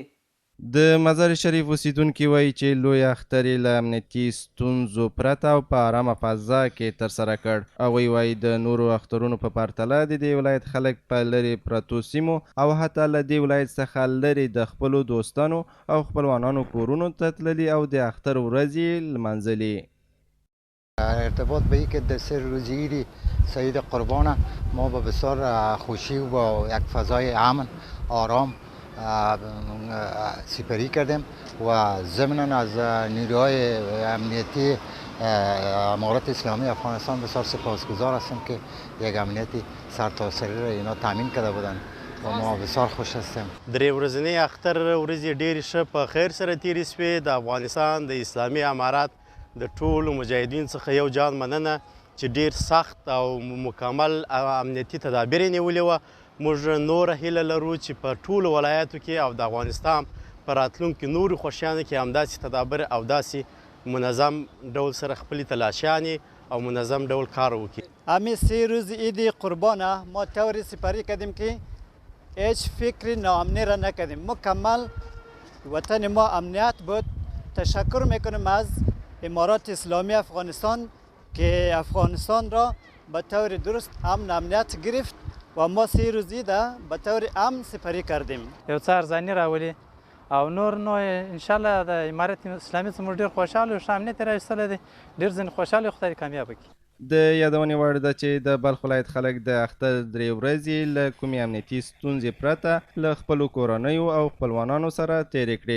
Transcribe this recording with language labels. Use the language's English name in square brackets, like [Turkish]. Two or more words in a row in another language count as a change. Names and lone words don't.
[Pashto] د مزار شریف اوسیدونکي وایي چې لوی اختر یې له امنیتي ستونزو پرته او په ارامه فضا کې ترسره کړ. هغوی وایي د نورو اخترونو په پرتله د دې ولایت خلک په لرې پرتو سیمو او حتی له دې ولایت څخه لرې د خپلو دوستانو او خپلوانانو کورونو ته تللي او د اختر ورځې یې لمانځلې. [Persian] ارتباط به که د سه روزی عید سعید قربان ما با بسیار خوشی و با یک فضای امن آرام سپری کردیم و ضمناً از نیروهای امنیتی امارت اسلامی افغانستان بسیار سپاسگزار هستیم که یک امنیتی سرتاسری را اینا تامین کرده بودند و ما بسیار خوش هستیم. [Pashto] درې ورځنی اختر ورځې ډېرې ښه په خیر سره تېرې شوې. د افغانستان د اسلامي امارات د ټولو مجاهدین څخه یو جان مننه چې ډېر سخت او مکمل امنیتي تدابیر یې نیولې وه. موږ نوره هیله لرو چې په ټولو ولایاتو کې او د افغانستان په راتلونکي نورو خوښیانو کې همداسې تدابیر او داسې منظم ډول سره خپلې تلاشیانې او منظم ډول کار وکړي. [Persian] همین 3 روز عید قربانه ما طوری سپری کردیم که هیچ فکر ناامنی را نکردیم. مکمل وطن ما امنیت بود. تشکر میکنم از امارات اسلامی افغانستان که افغانستان را به طور درست امن امنیت گرفت و ما 3 روزی ده به طور امن سپری کردیم. [Pashto] یو څه ارزاني راولي او نور نو انشاءالله د امارت اسلامي څخه موږ ډېر خوشحاله یو، ښه امنیت یې راویستلی دی، ډېر ځینې خوشحاله خدای دې کامیابه کړي. د یادونې وړ ده چې د بلخ ولایت خلک د اختر 3 ورځې له کومې امنیتي ستونزې پرته له خپلو کورنیو او خپلوانانو سره تېرې کړې.